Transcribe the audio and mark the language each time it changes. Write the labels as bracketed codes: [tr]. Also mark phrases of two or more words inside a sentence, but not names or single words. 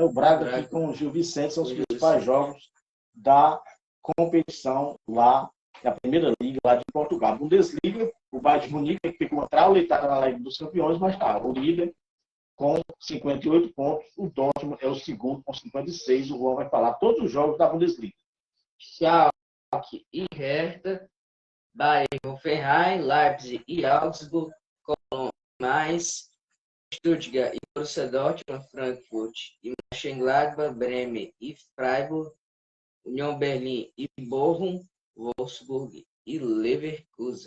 [pt] O Braga aqui com o Gil Vicente são os principais jogos da competição lá da Primeira Liga, lá de Portugal. Bundesliga, o Bayern de Munique que ficou traulitada na Liga dos Campeões, mas tá, o líder com 58 pontos, o Dortmund é o segundo com 56, o Juan vai falar todos os jogos da Bundesliga. Schalke e Hertha, Bayern, Hoffenheim, Leipzig e Augsburg, Cologne, Mainz, Stuttgart e Borussia Dortmund, Frankfurt e Mönchengladbach, Bremen e Freiburg, União Berlim e Bochum, Wolfsburg e Leverkusen.